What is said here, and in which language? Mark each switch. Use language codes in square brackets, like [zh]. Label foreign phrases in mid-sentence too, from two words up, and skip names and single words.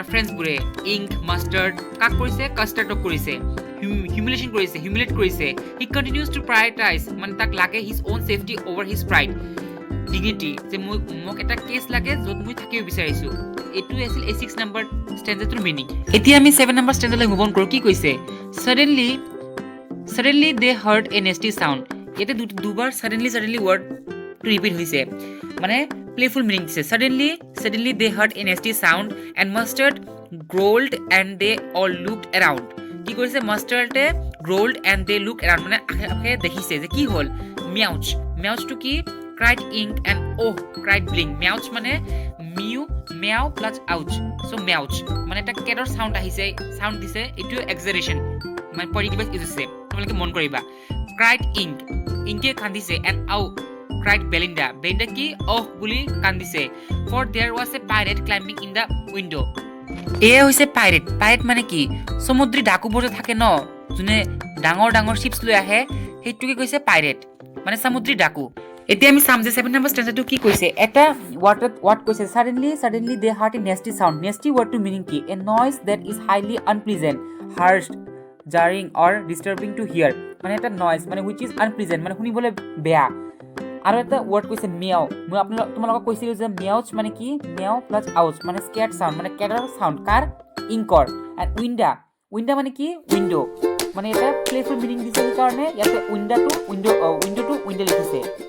[as] ফ্ৰেণ্ডছবোৰে ইংক মাষ্টাৰ্ড কাক কৰিছে কাষ্টাৰ্ডক কৰিছে হিউমিলেট কৰিছে [en] he continues to prioritize [as] মানে তাক লাগে [en] his own safety over his pride dignity [as] যে মোক এটা কেছ লাগে য'ত মই থাকিব বিচাৰিছোঁ এইটোৱে আছিল এই 6 নম্বৰ ষ্টেঞ্জাটোৰ মিনিং এতিয়া আমি 7 নম্বৰ ষ্টেঞ্জালৈ [en] move on [as] কৰোঁ কি কৈছে [en] Suddenly they heard a nasty sound. [as] ইয়াতে দুবাৰ [en] suddenly wordটো [as] ৰিপিট হৈছে মানে [en] playful meaning দিছে suddenly they heard a nasty sound and mustard growled and they all looked around [as] কি কৰিছে মাষ্টাৰ্ডে [en] growled and they looked around [as] মানে আশে দেখিছে যে কি হ'ল [en] meowটো [as] কি [en] cried ink and oh cried blink meow [as] মানে [en] meow plus ouch so meow [as] মানে এটা কেটৰ সাউন্ড দিছে এইটো এক্সাজাৰেশ্যন মানে [en] positive use [as] হৈছে তোমালোকে মন কৰিবা ক্ৰাইড ইংকে কান্দিছে [en] and ouch cried Belinda [as] কি অহ বুলি কান্দিছে [en] for there was a pirate climbing in the window [as] এয়া হৈছে পাইৰেট মানে কি সমুদ্ৰী ডাকুবোৰ যে থাকে ন যোনে ডাঙৰ শিপছ লৈ আহে সেইটোকে কৈছে পাইৰেট মানে সমুদ্ৰী ডাকু এতিয়া আমি চাম যে 7 নম্বৰ ষ্টেঞ্জাটো কি কৈছে এটা ৱাৰ্ড কৈছে [en] suddenly they heard a nasty sound nasty word to meaning [as] কি [en] a noise that is highly unpleasant harsh jarring or disturbing to hear [as] মানে এটা নয়েজ মানে [en] which is unpleasant [as] মানে শুনিবলৈ বেয়া আৰু এটা ৱৰ্ড কৈছে মিয়াও মই তোমালোকক কৈছিলো যে মিয়াউচ মানে কি [en] meow plus ouch [as] মানে [en] scared sound [as] মানে কেটাৰ সাউন্ড কাৰ ইংকৰ এণ্ড উইন্ডা মানে কি উইন্ডো মানে এটা [en] playful meaning [as] দিছে কাৰণে ইয়াতে উইন্ডো লিখিছে